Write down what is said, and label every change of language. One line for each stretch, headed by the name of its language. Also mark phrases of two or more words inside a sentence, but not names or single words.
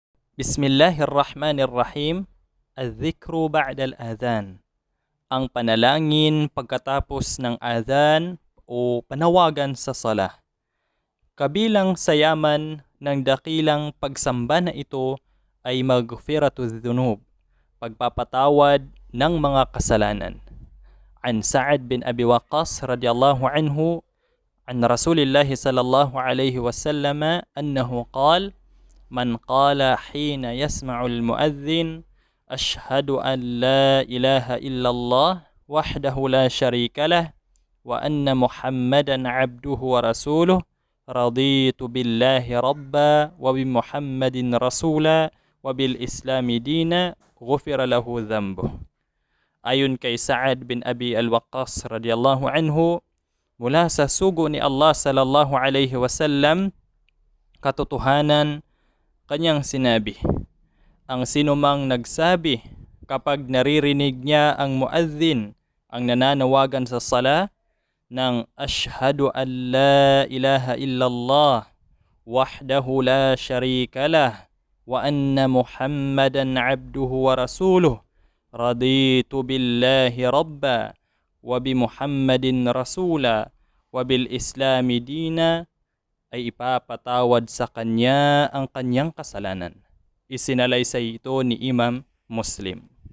Arabic: Bismillahirrahmanirrahim. الذكر بعد الأذان.
Filipino: Ang panalangin pagkatapos ng adhan o panawagan sa sala. Kabilang sa yaman ng dakilang pagsamba na ito ay
Arabic: مغفرة الذنوب,
Filipino: pagpapatawad ng mga kasalanan.
Arabic: عن سعد بن أبي وقاص رضي الله عنه عن رسول الله صلى الله عليه وسلم أنه قال من قال حين يسمع المؤذن أشهد أن لا إله إلا الله وحده لا شريك له وأن محمدا عبده ورسوله رضيت بالله ربا وبمحمد رسولا وبالإسلام دينا غفر له ذنبه.
Filipino: Ayon kay Sa'ad bin Abi al-Waqqas
Arabic: رضي الله عنه,
Filipino: mula sa sugo ni Allah
Arabic: صلى الله عليه وسلم,
Filipino: katotohanan, kanyang sinabi, ang sinumang nagsabi kapag naririnig niya ang muadhin ang nananawagan sa sala ng
Arabic: أشهد أن لا إله إلا الله وحده لا شريك له وأن محمدا عبده ورسوله رضيت بالله ربا وبمحمد رسولا وبالإسلام دينا,
Filipino: ay ipapatawad sa kanya ang kanyang kasalanan. Isinalaysay ito ni Imam Muslim.